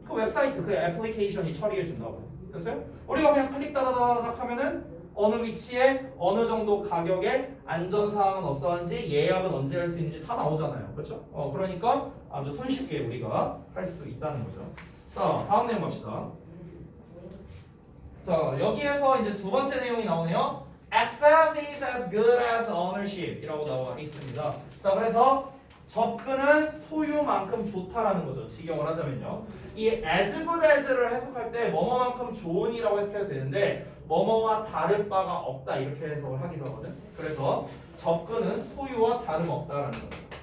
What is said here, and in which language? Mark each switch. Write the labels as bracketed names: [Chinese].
[Korean] 그 웹사이트, 그 애플리케이션이 처리해 준다고. 됐어요? 우리가 그냥 클릭 따다다닥 하면은 어느 위치에 어느 정도 가격에 안전사항은 어떠한지 예약은 언제 할 수 있는지 다 나오잖아요. 그렇죠? 그러니까 아주 손쉽게 우리가 할 수 있다는 거죠. 자, 다음 내용 갑시다. 자, 여기에서 이제 두 번째 내용이 나오네요. [English] Access is as good as ownership [Korean] 이라고 나와 있습니다. 자, 그래서 접근은 소유만큼 좋다라는 거죠. 직역을 하자면요. 이 as good as를 해석할 때 뭐뭐만큼 좋은이라고 해석해도 되는데 뭐뭐와 다를 바가 없다 이렇게 해석을 하기도 하거든. 그래서 접근은 소유와 다름없다라는 거죠.